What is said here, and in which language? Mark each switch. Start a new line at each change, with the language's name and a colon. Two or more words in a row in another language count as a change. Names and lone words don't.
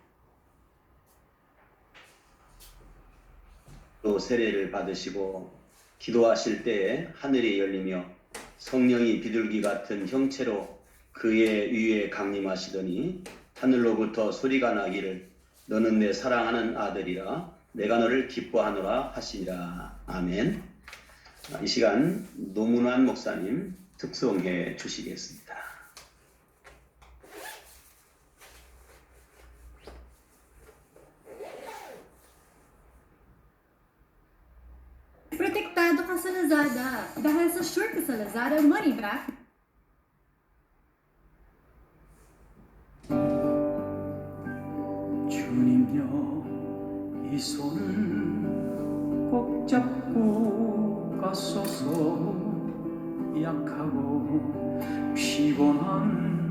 Korean: 또 세례를 받으시고 기도하실 때에 하늘이 열리며 성령이 비둘기 같은 형체로 그의 위에 강림하시더니 하늘로부터 소리가 나기를 너는 내 사랑하는 아들이라 내가 너를 기뻐하노라 하시니라. 아멘. 이 시간 노문환 목사님 특송해 주시겠습니다.
Filipino: Protektado ka sa Lazada dahil sa sure ka sa Lazada
English: money back.
Korean: 주님여 이 손을 꼭 잡고 가소서. 약하고 피곤한